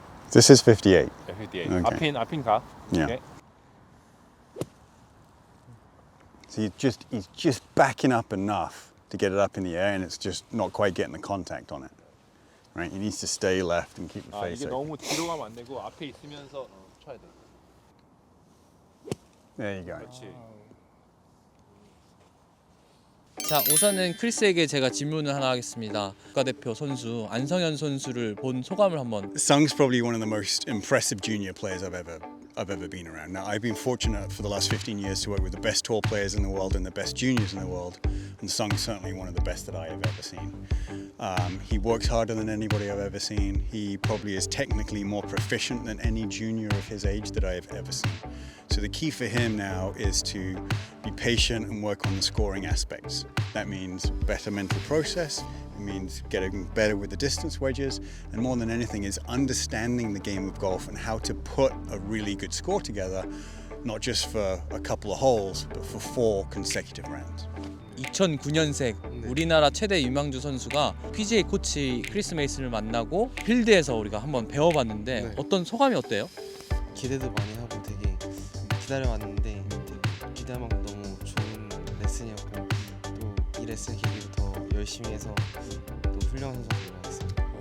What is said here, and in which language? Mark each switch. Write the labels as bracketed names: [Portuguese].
[English] This is 58. 58. Okay. [Korean] 앞인 가. [English] Yeah. 오케이. So he's just backing up enough to get it up in the air, and it's just not quite getting the contact on it. Right? He needs to stay left and keep the 아 face [Korean] 이게 [English] open. [Korean] 너무 뒤로 가면 안 되고 앞에 있으면서 쳐야 돼. [English] There you go. [Korean] 그렇지. 자, 우선은 크리스에게 제가 질문을 하나 하겠습니다. 국가대표 선수 안성현 선수를 본 소감을 한번. [English] Sung's probably one of the most impressive junior players I've ever been around. Now, I've been fortunate for the last 15 years to work with the best tour players in the world and the best juniors in the world, and Sung's certainly one of the best that I have ever seen. He works harder than anybody I've ever seen. He probably is technically more proficient than any junior of his age that I have ever seen. So the key for him now is to be patient and work on the scoring aspects. That means better mental process, it means getting better with the distance wedges, and more than anything is understanding the game of golf and how to put a really good score together, not just for a couple of holes, but for 4 consecutive rounds. [Korean] 2009년생 우리나라 최대 유망주 선수가 pga코치 크리스메이슨을 만나고 필드에서 우리가 한번 배워봤는데 네. 어떤 소감이 어때요? 기대도 많이 하고 되게 기다려왔는데 되게 기대한 만큼 너무 좋은 레슨이었고 또 이 레슨 계기로 더 열심히 해서 또 훌륭한 선수가 되겠습니다.